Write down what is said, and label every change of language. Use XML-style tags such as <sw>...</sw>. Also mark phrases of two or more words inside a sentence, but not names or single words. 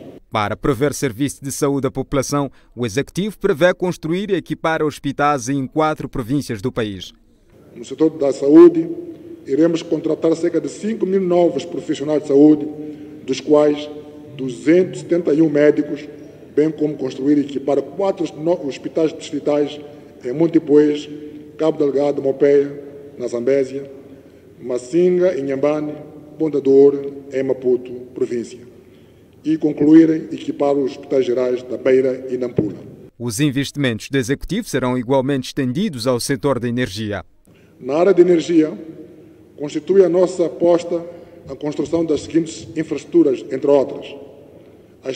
<pt>Para prover serviço de saúde à população, o Executivo prevê construir e equipar hospitais em 4 províncias do país. No setor da saúde, iremos contratar cerca de 5 mil novos profissionais de saúde, dos quais 271 médicos, bem como construir e equipar 4 hospitais distritais em Montepuez, Cabo Delgado, Mopeia, na Zambésia, Massinga, em Inhambane, Ponta do Ouro, em Maputo, província, e concluir e equipar os hospitais gerais da Beira e Nampula. Os investimentos do Executivo serão igualmente estendidos ao setor da energia. Na área de energia, constitui a nossa aposta a construção das seguintes infraestruturas, entre outras: a</pt>